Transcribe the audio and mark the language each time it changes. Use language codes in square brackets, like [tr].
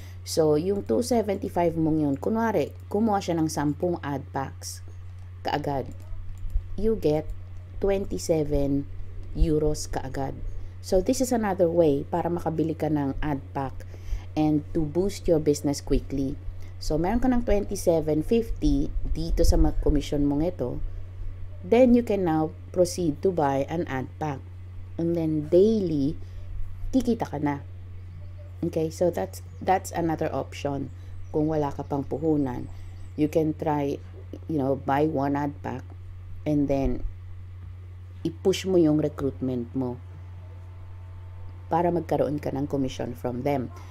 [tl] So, yung 275 mong yun, kunwari, kumuha siya ng 10 ad packs, kaagad, [en] you get 27 euros [tl] kaagad. [en] So, this is another way [tl] para makabili ka ng [en] ad pack and to boost your business quickly. [tl] So, meron ka ng 27.50 dito sa commission mong ito. [en] Then, you can now proceed to buy an ad pack. And then, daily, [tl] kikita ka na. [en] Okay? So, that's another option. [tl] Kung wala ka pang puhunan, [en] you can try, buy one ad pack and then, [tl] i-push mo yung recruitment mo para magkaroon ka ng [en] commission from them.